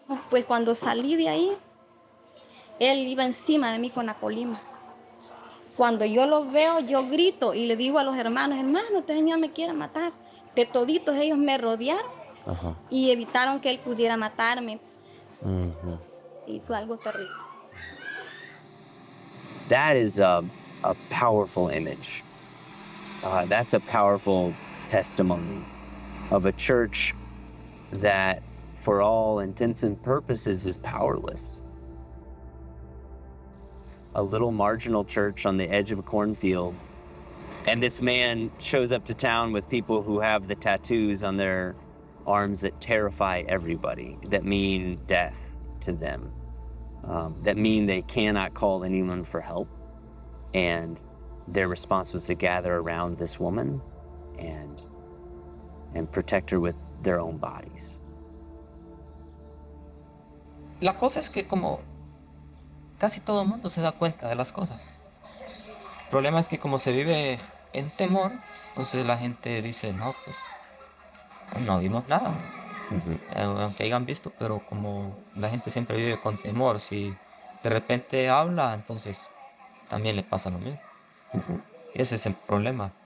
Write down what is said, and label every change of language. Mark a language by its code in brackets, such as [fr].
[es] Pues cuando salí de ahí, él iba encima de mí con la colima. Cuando yo lo veo, yo grito y le digo a los hermanos, este señor me quiere matar. De toditos ellos me rodearon y evitaron que él pudiera matarme. Y fue algo terrible. [en] That is a powerful image. That's a powerful testimony of a church that, for all intents and purposes, is powerless. A little marginal church on the edge of a cornfield. And this man shows up to town with people who have the tattoos on their arms that terrify everybody, that mean death to them, that mean they cannot call anyone for help. And their response was to gather around this woman and protect her with their own bodies. [es] La cosa es que como casi todo el mundo se da cuenta de las cosas. El problema es que como se vive en temor, entonces la gente dice, no, pues no vimos nada. Aunque hayan visto, pero como la gente siempre vive con temor, si de repente habla, entonces también le pasa lo mismo. Ese es el problema.